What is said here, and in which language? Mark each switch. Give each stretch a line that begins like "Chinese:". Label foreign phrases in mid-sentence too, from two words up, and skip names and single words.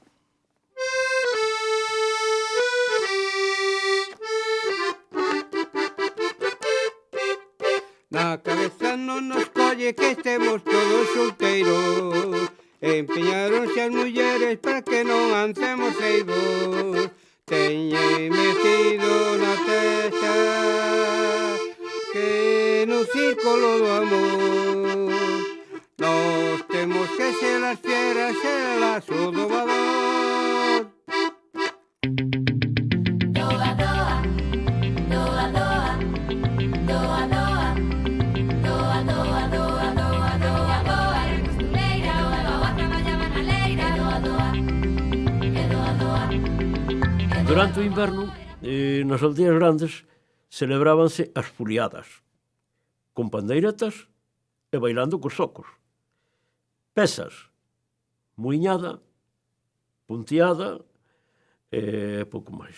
Galician: Na cabeza non nos colle que estemos todos solteiros, empeñaronse as mulleres para que non ancemos ceibos. Teñen metido na testa que no círculo do amor nós temos que ser as fieras e el lazo do valor. Doa, doa, doa, doa, doa, doa, doa, doa, doa, doa, doa, doa, e costureira, o doa traballaba na leira, doa, doa, e doa, doa. Durante o inverno, nas aldeas grandes, celebrábanse as furiadas, con pandeiretas e bailando cos socos. Pesas, muiñada, punteada e pouco máis.